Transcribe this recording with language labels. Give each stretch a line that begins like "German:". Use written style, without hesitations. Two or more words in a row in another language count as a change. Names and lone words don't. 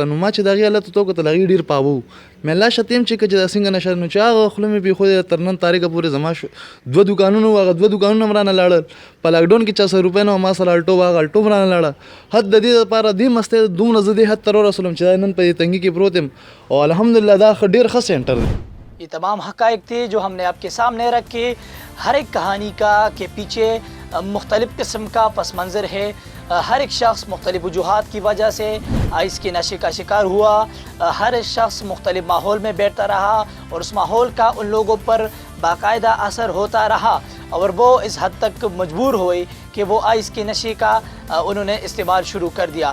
Pashto: نو ما چې د هغې حالت ورته وکتل هغې ډېر پاوه و. مې الله شته یم چې که دا څنګه نشه نو چې هغه خوله مې پرېښودې تر نن تاریخه پورې زما 2 دوکانونه وو، هغه 2 دوکانونه هم رانه لاړل. په لاکډاون کې 400 روپۍ نه ما سره الټو وه، هغه الټو هم رانه لاړه. حد د دې لپاره دې مستۍ دومره زه دې حد ته ورسولم چې دا نن په دې تنګي کې پروت یم او الحمدلله دا ډېر ښه سینټر دی.
Urdu: یہ تمام حقائق تھے جو ہم نے آپ کے سامنے رکھے. ہر ایک کہانی کا کے پیچھے مختلف قسم کا پس منظر ہے. ہر ایک شخص مختلف وجوہات کی وجہ سے آئس کے نشے کا شکار ہوا. ہر ایک شخص مختلف ماحول میں بیٹھتا رہا اور اس ماحول کا ان لوگوں پر باقاعدہ اثر ہوتا رہا اور وہ اس حد تک مجبور ہوئے کہ وہ آئس کے نشے کا انہوں نے استعمال شروع کر دیا.